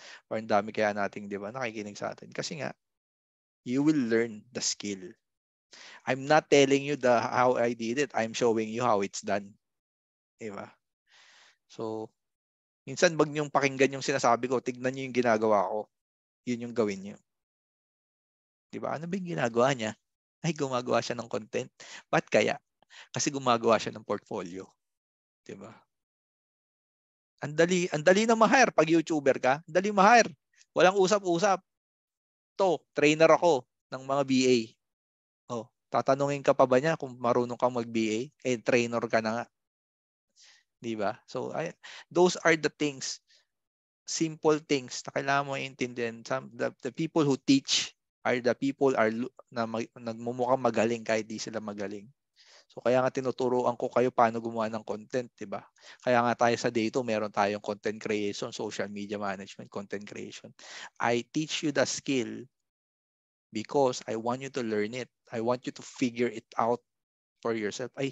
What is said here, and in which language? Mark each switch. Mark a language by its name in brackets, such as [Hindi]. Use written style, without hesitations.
[Filipino] Or ang dami kaya nating, di ba, nakikinig sa atin. Kasi nga, [English] you will learn the skill. I'm not telling you how I did it. I'm showing you how it's done. [Filipino] Diba? So, minsan wag niyong pakinggan yung sinasabi ko. Tignan niyo yung ginagawa ko. Yun yung gawin niyo. Diba? Ano ba yung ginagawa niya? Ay, gumagawa siya ng content. Ba't kaya? Kasi gumagawa siya ng portfolio. Diba? Ang dali na ma-hire pag YouTuber ka. Ang dali ma-hire. Walang usap-usap. Trainer ako ng mga BA. Tatanungin ka pa ba niya kung marunong kang mag-BA? Trainer ka na nga. Diba? [English] So, those are the things, simple things [Filipino] na kailangan mo intindihan. [English] The people who teach are the people [Filipino] na nagmumukhang magaling kahit di sila magaling. So, kaya nga tinuturuan ko kayo paano gumawa ng content, diba? Kaya nga tayo sa Day 2, meron tayong content creation, social media management, content creation. [English] I teach you the skill because I want you to learn it. I want you to figure it out for yourself.